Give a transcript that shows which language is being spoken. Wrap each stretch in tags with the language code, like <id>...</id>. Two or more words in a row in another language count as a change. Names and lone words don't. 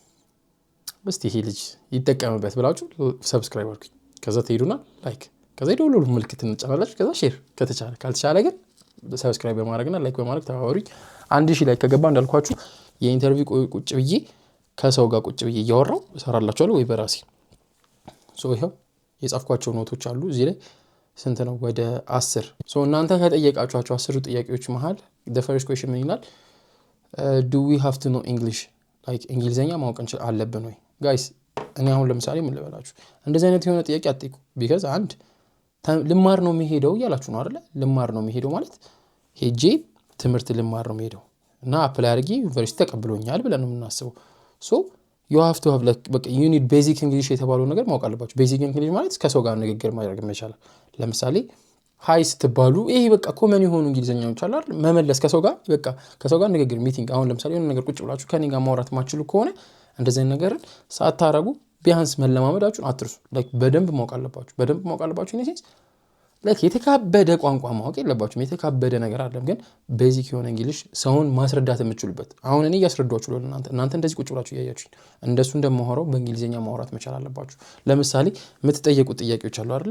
<am>እስቲ ይሄ ልጅ ይጠቀምበት ብላችሁ ሰብስክራይብ አድርጉኝ። ከዛ ትሄዱና ላይክ፣ ከዛ ደውሉ ምልክት እንጫናላችሁ። ከዛ ሼር ከተቻለ፣ ካልተቻለ ግን ሰብስክራይብ በማድረግና ላይክ በማድረግ ተባበሩኝ። 1,000 ላይክ ከገባ እንዳልኳችሁ የኢንተርቪው ቁጭ ብዬ ከሰው ጋር ቁጭ ብዬ እያወራው እሰራላችኋለሁ ወይ በራሴ ይኸው የጻፍኳቸው ኖቶች አሉ እዚህ ላይ ስንት ነው? ወደ 10 እናንተ ከጠየቃችኋቸው 10 ጥያቄዎች መሃል</am> <en>the first question</en> <am>ምን ይላል?</am> <en>do we have to know English like</en> <am>እንግሊዘኛ ማወቅ አለብን ወይ? ጋይስ እኔ አሁን ለምሳሌ ምን ልበላችሁ፣ እንደዚህ አይነት የሆነ ጥያቄ አትጠይቁ። ቢካዝ አንድ ልማር ነው የሚሄደው እያላችሁ ነው አይደለ? ልማር ነው የሚሄደው ማለት ሄጄ ትምህርት ልማር ነው የሚሄደው እና አፕላይ አድርጌ ዩኒቨርሲቲ ተቀብሎኛል ብለን ነው የምናስበው።</am> <en>you have to have like</en> <am>በቃ</am> <en>you need basic English</en> <am>የተባለው ነገር ማወቅ አለባችሁ።</am> <en>basic English</en> <am>ማለት ከሰው ጋር ንግግር ማድረግ መቻል። ለምሳሌ ሃይ ስትባሉ ይሄ በቃ ኮመን የሆኑ እንግሊዘኛዎች አሉ አይደል? መመለስ ከሰው ጋር በቃ ከሰው ጋር ንግግር ሚቲንግ። አሁን ለምሳሌ የሆነ ነገር ቁጭ ብላችሁ ከኔ ጋር ማውራት ማችሉ ከሆነ እንደዚህ ነገር ሳታረጉ ቢያንስ መለማመዳችሁን አትርሱ። like በደንብ ማወቅ አለባችሁ</am> <en>in sense</en> <am>like የተካበደ ቋንቋ ማወቅ የለባችሁም። የተካበደ ነገር አይደለም፣ ግን ቤዚክ የሆነ እንግሊሽ ሰውን ማስረዳት የምትችሉበት። አሁን እኔ እያስረዳችሁ እናንተ እንደዚህ ቁጭ ብላችሁ እያያችሁኝ እንደሱ እንደማወራው በእንግሊዘኛ ማውራት መቻል አለባችሁ። ለምሳሌ የምትጠየቁት ጥያቄዎች አሉ አይደለ?</am>